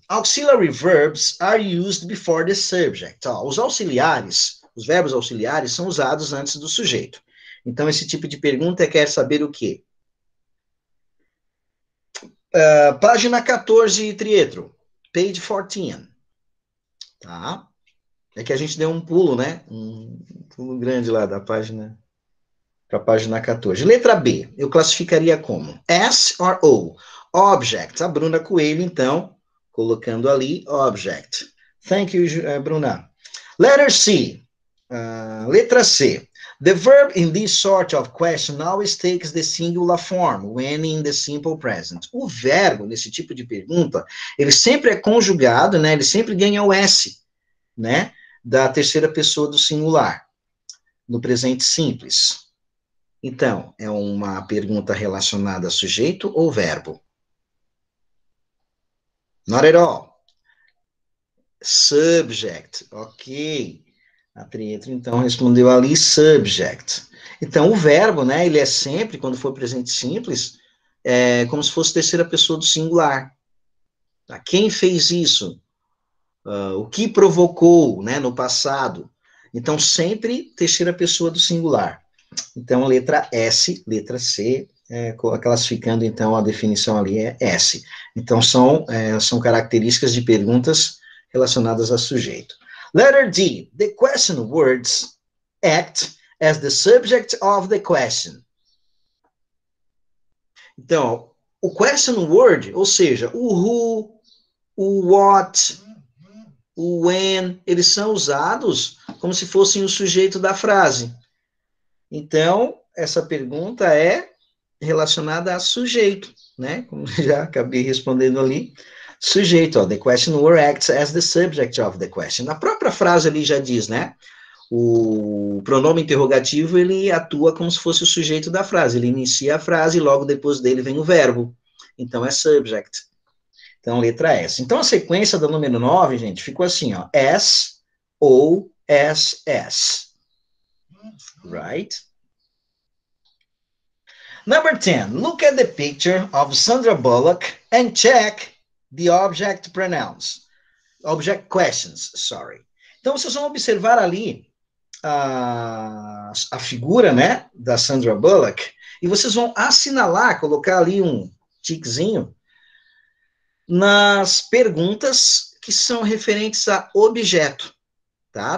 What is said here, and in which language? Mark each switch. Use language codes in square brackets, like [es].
[en] Auxiliary verbs are used before the subject. [pt] Ó, os auxiliares, os verbos auxiliares são usados antes do sujeito. Então, esse tipo de pergunta quer saber o quê? Página 14, Trietro. [en] Page 14. [pt] Tá? É que a gente deu um pulo, né? Um pulo grande lá da página para a página 14. Letra B. Eu classificaria como S or O. Object. A Bruna Coelho, então, colocando ali, object. [en] Thank you, Bruna. Letter C. [pt] Letra C. [en] The verb in this sort of question always takes the singular form when in the simple present. [pt] O verbo, nesse tipo de pergunta, ele sempre é conjugado, né? Ele sempre ganha o S, né? Da terceira pessoa do singular, no presente simples. Então, é uma pergunta relacionada a sujeito ou verbo? [en] Not at all. Subject, ok. [pt] A Trietro, então, respondeu ali subject. Então, o verbo, né, ele é sempre, quando for presente simples, como se fosse terceira pessoa do singular. Tá? Quem fez isso? O que provocou, né, no passado? Então, sempre terceira pessoa do singular. Então, letra S, letra C, classificando, então, a definição ali é S. Então, são características de perguntas relacionadas a sujeito. [en] Letter D, the question words act as the subject of the question. [pt] Então, o question word, ou seja, o who, o what, o when, eles são usados como se fossem o sujeito da frase. Então, essa pergunta é relacionada a sujeito, né? Como já acabei respondendo ali. Sujeito, ó, [en] the question word acts as the subject of the question. [pt] A própria frase ali já diz, né? O pronome interrogativo, ele atua como se fosse o sujeito da frase. Ele inicia a frase e logo depois dele vem o verbo. Então, é subject. Então, letra S. Então, a sequência do número 9, gente, ficou assim, ó. [en] S, O, S, S. Right? Number 10. Look at the picture of Sandra Bullock and check the object pronouns. Object questions, sorry. [pt] Então, vocês vão observar ali a figura, né, da Sandra Bullock, e vocês vão assinalar, colocar ali um tiquezinho nas perguntas que são referentes a objeto, tá?